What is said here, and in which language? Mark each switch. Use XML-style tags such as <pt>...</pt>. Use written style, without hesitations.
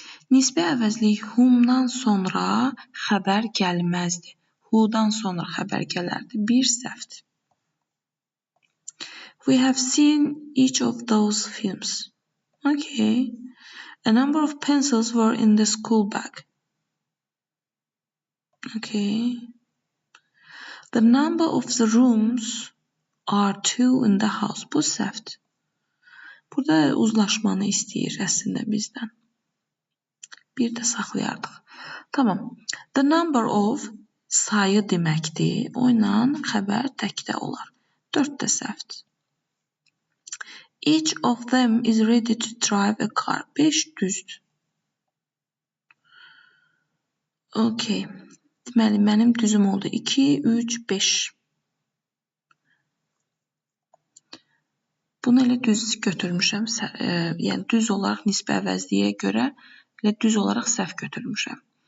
<az>Nisbi əvəzlik whom-dan sonra xəbər gəlməzdir. Who-dan sonra xəbər gələrdi. Bir səhvdir.</az> <en>We have seen each of those films. Okay. A number of pencils were in the school bag. Okay. The number of the rooms are 2 in the house.</en> <az>Bu səhvdir. Burada uzlaşmanı istəyir əslində bizdən. Bir də saxlayardıq. Tamam. The number of sayı deməkdir. O ilə xəbər təkdə olar. 4 də səhvdir.</az> <en>Each of them is ready to drive a car.</en> <az>5 düzdür.</az> <en>Okay.</en> <az>Deməli, mənim düzüm oldu 2, 3, 5. Bunu elə düz götürmüşəm. Yəni, düz olaraq nisbi əvəzliyə görə elə düz olaraq səhv götürmüşəm.</az>